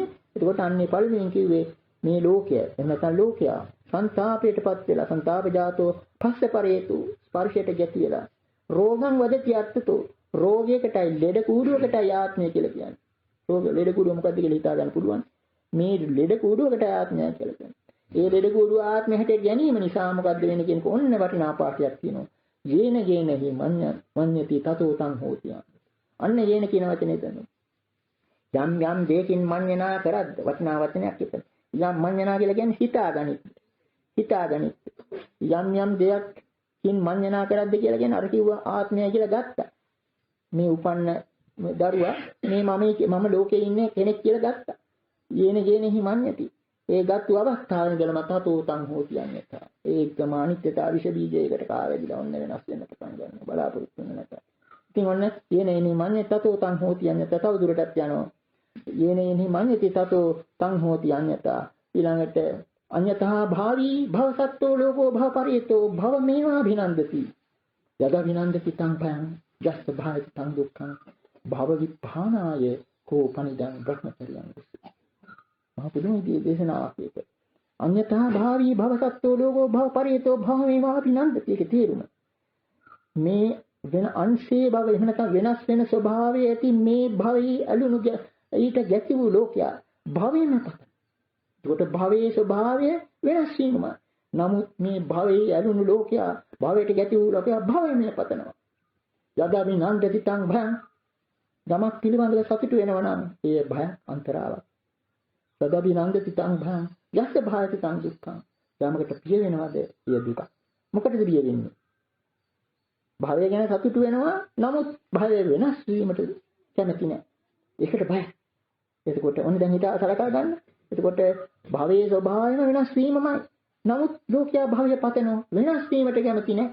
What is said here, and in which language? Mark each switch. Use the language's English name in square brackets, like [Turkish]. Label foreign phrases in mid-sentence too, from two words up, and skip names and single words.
[Sinhala] එතකොට අන්නේ පළමුවෙන් කිව්වේ මේ ලෝකය එහෙම නැත්නම් ලෝකයා සංතාපයටපත් වෙලා [Pali] සංතාප ජාතෝ පස්ස පරේතු [Sinhala] ස්පර්ශයට ගැති වෙලා [Pali] රෝගං වදති අත්තතෝ [Sinhala] රෝගයකටයි ලෙඩ කූඩුවකටයි ආත්මය කියලා කියන්නේ. රෝග ලෙඩ කූඩුව මොකද්ද කියලා හිතා ගන්න පුළුවන්. මේ ලෙඩ කූඩුවකට ආත්මය කියලා කියන්නේ. ඒ ලෙඩ කූඩුව ආත්මය හැටියට ගැනීම නිසා මොකද්ද වෙන්නේ කියන ඔන්න වටිනා පාඩයක් තියෙනවා. [Pali] යේන ගේනහි මඤ්ඤති තතෝ තං හෝති. [Sinhala] අන්න යේන කියන වචනේ තමයි. යම් යම් දෙයකින් මඤ්ඤනා කරද්ද වටිනා වචනයක් එතන. යම් මඤ්ඤනා කියලා කියන්නේ හිතාගනිත්. යම් යම් දෙයකින් මඤ්ඤනා කරද්ද කියලා කියන්නේ අර කිව්වා ආත්මය කියලා ගත්තා. මේ උපන්න දරුවා මේ මම ලෝකේ ඉන්නේ කෙනෙක් කියලා ගත්තා. [Pali] යේන ගේනහි මඤ්ඤති. [Sinhala] ඒ ගත්තු අවස්ථාවෙන් ඉඳලම [Pali] තතෝ තං හෝති යන්නේත. [Sinhala] ඒකම අනිත්‍යතාව විෂ බීජයකට කාවැදිලා ඔන්න වෙනස් වෙන්න පටන් ගන්නවා බලාපොරොත්තු වෙන නැත. ඉතින් ඔන්න [Pali] යේනේනි මඤ්ඤ තතෝ තං හෝති යන්නේත. [Sinhala] තව දුරටත් යනවා. [Pali] යේනේනි මඤ්ඤති තතෝ තං හෝති යන්නේත. ඊළඟට අඤ්ඤතහා භාවී භවසත්තෝ ලෝකෝ භවපරිතෝ භව මේවා විනන්දති. යද විනන්දති තං පයං ජස්ස භායති තං දුක්ඛං භව විපානාය කෝපනිදං බ්‍රහ්මචර්යං. [Sinhala] මහ පුදුම විදිහේ දේශනාවක් ඒක. [Pali] අඤ්ඤතා භාවී භවසත්තෝ ලෝකෝ භව පරියතෝ භවමේවාපි නන්දති. [Sinhala] ඒකේ තේරුම මේ වෙන අංශේ භව එහෙම නැත්නම් වෙනස් වෙන ස්වභාවයේ ඇති මේ භවයේ අලුණු ඊට ගැති වූ ලෝකයා භවයෙන් පත. ඒකට භවයේ ස්වභාවය වෙනස් වීමයි. නමුත් මේ භවයේ අලුණු ලෝකයා භවයට ගැති වූ ලෝකයා භවයෙන් පතනවා. [Pali] යදා විනන්දති තං භයං [Sinhala] යමක් පිළිබඳව සතුටු වෙනවා නම් ඒ භය අන්තරාවක්. [Pali] යදා විනන්දති තං භයං යස්ස භායති තං දුක්ඛං. [Sinhala] යමකට පිය වෙනවද ඒ දුක. මොකටද පිය වෙන්නේ? භවය ගැන සතුටු වෙනවා නමුත් භවය වෙනස් වීමට කැමති නැහැ. ඒකට බය. එතකොට ඔන්න දැන් හිත සලකා ගන්න. එතකොට භවයේ ස්වභාවයම වෙනස් වීමමයි. නමුත් ලෝකයා භවය පතනවා වෙනස් වීමට කැමති නැහැ.